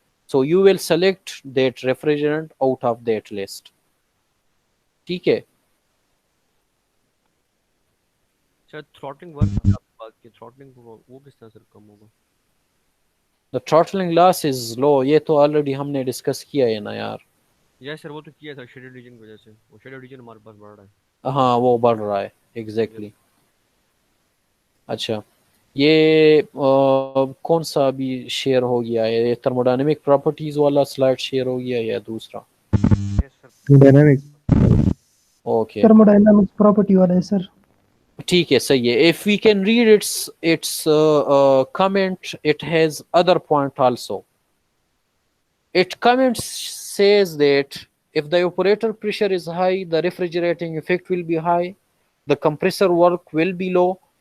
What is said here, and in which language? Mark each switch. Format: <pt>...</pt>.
<en>So you will select that refrigerant out of that list.</en> <hi>ठीक है? Sir throttling work आपने बात की, थ्रॉटलिंग वो किस तरह सर कम होगा?</hi> <en>The throttling loss is low.</en> <hi>ये तो ऑलरेडी हमने डिस्कस किया है ना यार।</hi> <en>yes sir,</en> <hi>वो तो किया था शेडेड रीजन की वजह से, वो शेडेड रीजन हमारे पास बढ़ रहा है। हाँ, वो बढ़ रहा है एग्जैक्टली। अच्छा, ये कौन सा अभी शेयर हो गया है? ये थर्मोडायनेमिक प्रॉपर्टीज वाला स्लाइड शेयर हो गया या दूसरा?</hi> <en>Yes sir. Dynamic. Okay,</en> <hi>thermodynamics property वाला है सर। ठीक है, सही है।</hi> <en>If we can read its comment, it has other point also. It comments says that if the evaporator pressure is high, the refrigerating effect will be high, the compressor work will be low.</en>